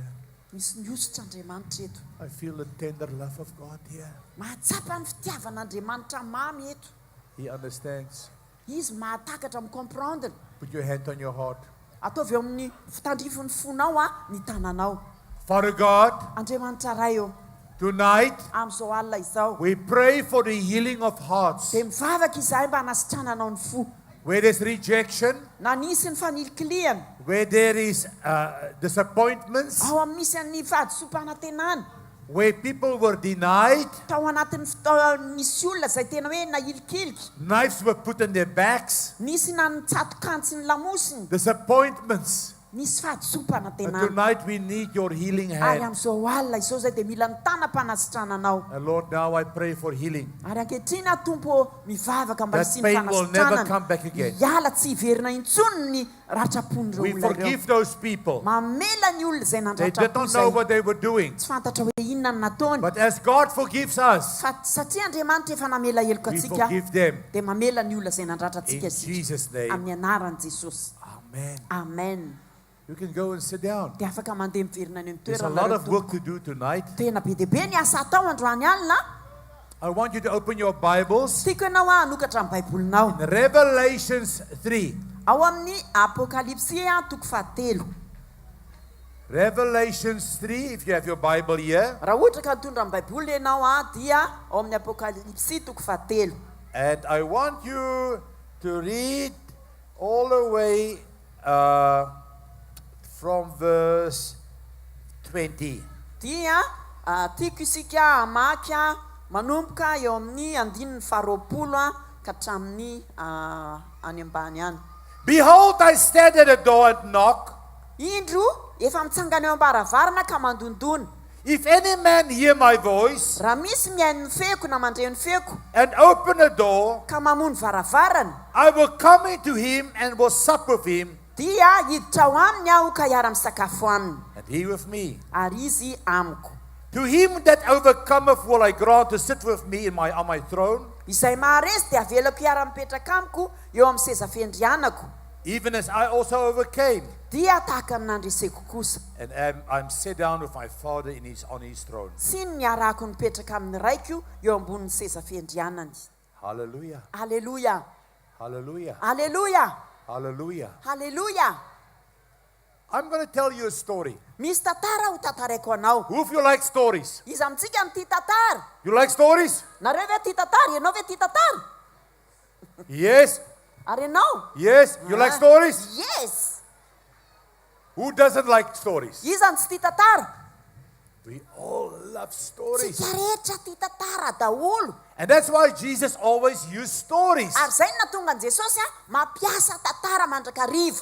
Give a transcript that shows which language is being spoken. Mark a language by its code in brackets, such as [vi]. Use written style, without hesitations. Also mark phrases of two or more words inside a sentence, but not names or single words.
[mg] misy miositra andriamanitra eto [en] I feel the tender love of God here. [mg] mahatsapa ny fitiavan'andriamanitra mamy eto [en] He understands. [mg] izy mahatakatra micomprendre [en] Put your hand on your heart. [mg] ataovy eo amin'ny fitandrifon'ny fonao ny tananao [en] Father God, [mg] andriamanitra ray eo [en] tonight [mg] amin'izao alina izao [en] we pray for the healing of hearts. [mg] dia mivavaka izahay mba hanasitrananao ny fo [en] Where there's rejection, [mg] na nisy ny fanilikiliana [en] where there is disappointments, [mg] ao amin'ny misy ny fahadisom-panatenana [en] where people were denied, [mg] tao anatin'ny misy olona zay tena hoe nahilikiliky [en] knives were put in their backs, [mg] nisy na nitsatokantsy ny lamosiny [en] disappointments. [mg] misy [en] And [mg] fahadisom-panatenana [en] tonight we need your healing [mg] ary [en] hand. [mg] amin'izao alina izao zay dia mila nitanam-panasitrananao [en] And Lord, now I pray for healing. [mg] ary ankehitriny tompo mivavaka mba [en] That [mg] hisy ny [en] pain will never come [mg] fanasitranana [en] back again. [mg] hiala tsy hiverina intsony ny ratrapon'ireo [en] We [mg] olona ireo [en] forgive those people. [mg] mamela ny olona zay [en] They did not know [mg] nandratrapo [en] what they were doing. [mg] tsy fantatra hoe inona ny nataony [en] But as God forgives us, [mg] fa satria andriamanitra efa namela heloko [en] we [mg] atsika [en] forgive them. [mg] dia mamela ny olona zay [en] In [mg] nandratratsika [en] Jesus' name. [mg] amin'ny anaran'i jesosy [en] Amen. [mg] amen [en] You can go and sit down. [mg] dia afaka mandeha miverina any amin'ny [en] There's a lot of [mg] toerana [en] work to do tonight. [mg] tena be deaibe ny asa atao androany alina [en] I want you to open your Bibles. [mg] tiako ianao hanokatra amin'ny baibolinao [en] In Revelations 3. [mg] ao amin'ny apokalipsia toko fahatelo [en] Revelations 3, if you have your Bible here. [mg] raha ohatra ka mitondra amin'ny baiboly ianao dia ao amin'ny apokalipsia toko fahatelo [en] And I want you to read all the way from verse 20. [mg] dia tiako isika hamaky manomboka eo amin'ny andininy faharoapolo ka hatramin'ny any ambany any [en] Behold, I stand at the door and knock. [mg] indro efa mitsangana eo am-baravarana ka mandondona [en] If any man hear my voice [mg] raha misy mihaino ny feoko na mandreo ny feoko [en] and open a door, [mg] ka mamono varavarana [en] I will come into him and will sup with him, [mg] dia hiditra ao aminy aho ka hiara-misakafo aminy [en] and he with me. [mg] ary izy amiko. [en] To him that overcometh will I grant to sit with me on my throne, [mg] Izay maharesy dia avelako hiara-mipetraka amiko eo amin'ny seza fendrianako, [en] even as I also overcame, [mg] dia tahaka amin'andreseko kosa. [en] and I'm set down with my Father on his throne. [mg] Sy ny arako nipetraka amin'ny raiko eo ambonin'ny seza fendrianany. [en] Hallelujah. [mg] Aleluia, [en] Hallelujah. [mg] aleluia, [en] Hallelujah. [mg] aleluia. [en] I'm going to tell you a story. [mg] Misy tantara ho tantaraiko anao. [en] Who of you like stories? [mg] Izy amintsika ny tia tantara. [en] You like stories? [mg] Nareo ve tia tantara? Ianao ve tia tantara? [en] Yes. [mg] Ary ianao? [en] Yes. You like stories? Yes. Who doesn't like stories? [mg] Iza ny tsy tia tantara? [en] We all love stories. [mg] Tsika rehetra tia tantara daholo. [en] And that's why Jesus always used stories [mg] Ary zay no natonga an Jesosy mampiasa tantara mandrakarivo